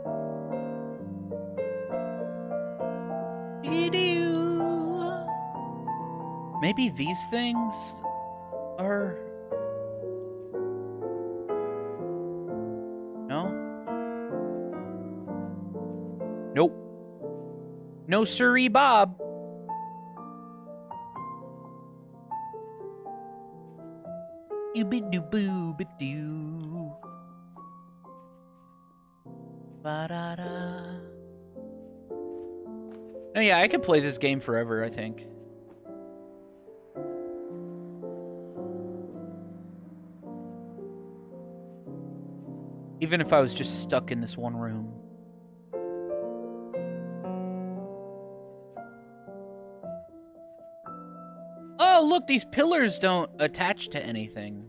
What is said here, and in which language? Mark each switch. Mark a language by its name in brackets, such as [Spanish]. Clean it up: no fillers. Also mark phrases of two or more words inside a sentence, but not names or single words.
[English] Maybe these things are... No? Nope. No siree, Bob. Ooby-doo-boo-ba-doo. Ba-da-da. No, yeah, I could play this game forever, I think. Even if I was just stuck in this one room. Oh, look, these pillars don't attach to anything.